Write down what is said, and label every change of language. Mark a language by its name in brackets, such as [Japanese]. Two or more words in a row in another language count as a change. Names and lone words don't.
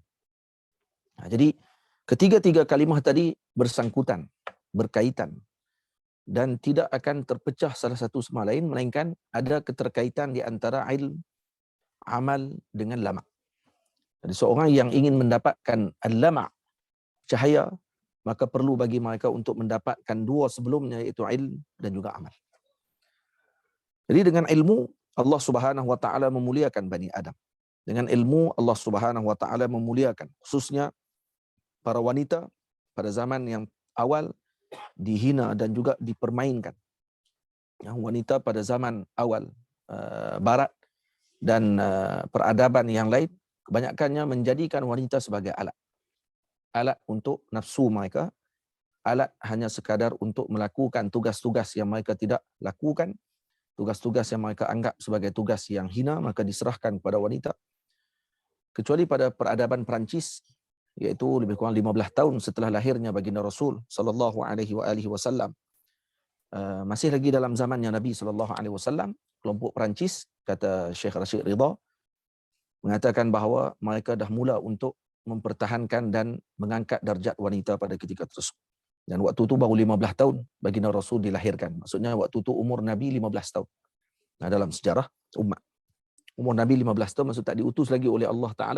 [Malay] Jadi ketiga-tiga kalimah tadi bersangkutan, berkaitan, dan tidak akan terpecah salah satu sama lain, melainkan ada keterkaitan di antara ilm, amal dengan lama. Jadi seorang yang ingin mendapatkan al-lama', cahaya, maka perlu bagi mereka untuk mendapatkan 2 sebelumnya, iaitu ilm dan juga amal. Jadi dengan ilmu [Arabic] الله سبحانه وتعالى [Malay] memuliakan Bani Adam. Dengan ilmu [Arabic] الله سبحانه وتعالى [Malay] memuliakan khususnya para wanita pada zaman yang awal dihina dan juga dipermainkan. Wanita pada zaman awal barat dan peradaban yang lain kebanyakannya menjadikan wanita sebagai alat. Alat untuk nafsu mereka, alat hanya sekadar untuk melakukan tugas-tugas yang mereka tidak lakukan, tugas-tugas yang mereka anggap sebagai tugas yang hina, maka diserahkan kepada wanita. Kecuali pada peradaban Perancis, iaitu lebih kurang 15 tahun setelah lahirnya baginda Rasul [Arabic] صلى الله عليه وسلم. [Malay] Masih lagi dalam zamannya Nabi [Arabic] صلى الله عليه وسلم, [Malay] kelompok Perancis, kata Syekh Rashid Ridha, mengatakan bahawa mereka dah mula untuk mempertahankan dan mengangkat darjat wanita pada ketika tersebut. Dan waktu itu baru 15 tahun baginda Rasul dilahirkan. Maksudnya waktu itu umur Nabi 15 tahun. Dalam sejarah umat, umur Nabi 15 tahun, maksud tak diutus lagi oleh [Arabic] الله تعالى.